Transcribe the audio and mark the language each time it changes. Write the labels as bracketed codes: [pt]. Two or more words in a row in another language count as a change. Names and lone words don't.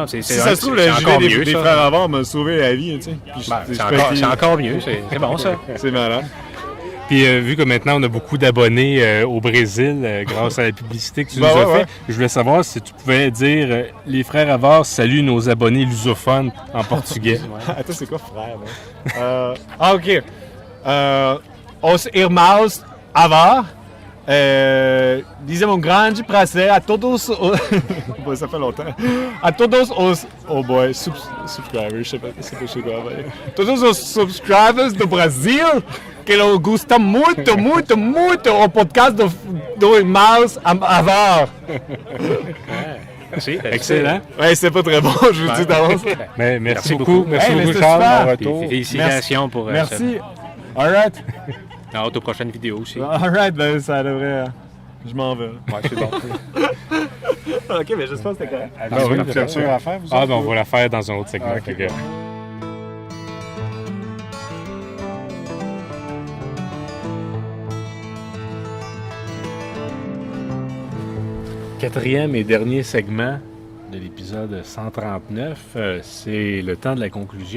[fr] si ça se trouve, le gilet des Frères Havard m'a sauvé la vie, tu sais. C'est encore mieux, c'est bon ça. C'est malade. Puis vu que maintenant on a beaucoup d'abonnés au Brésil grâce à la publicité que tu nous as fait, je voulais savoir si tu pouvais dire les Frères Havard saluent nos abonnés lusophones en portugais. Attends, c'est quoi frère? [pt] OK. Os irmãos Havard dizem grande prazer a todos [fr] ça fait longtemps. [pt] A todos os... [en] Oh boy, subscribers, [fr] je sais pas quoi. [pt] Todos os subscribers do Brasil que eu gostam muito o podcast do Irmãos Havard. [fr] Excellent. Ouais, c'est pas très bon, je vous dis d'avance. Mais merci beaucoup. Merci beaucoup, Charles. Félicitations pour Merci. [en] All right. [fr] Hâte aux prochaines vidéos aussi. [en] All right, [fr] ben ça devrait... Je m'en vais. Ouais, c'est bon. OK, mais j'espère que c'était correct. Vous avez une clôture à faire, vous autres? On va la faire dans un autre segment. OK. Quatrième et dernier segment de l'épisode 139, c'est le temps de la conclusion.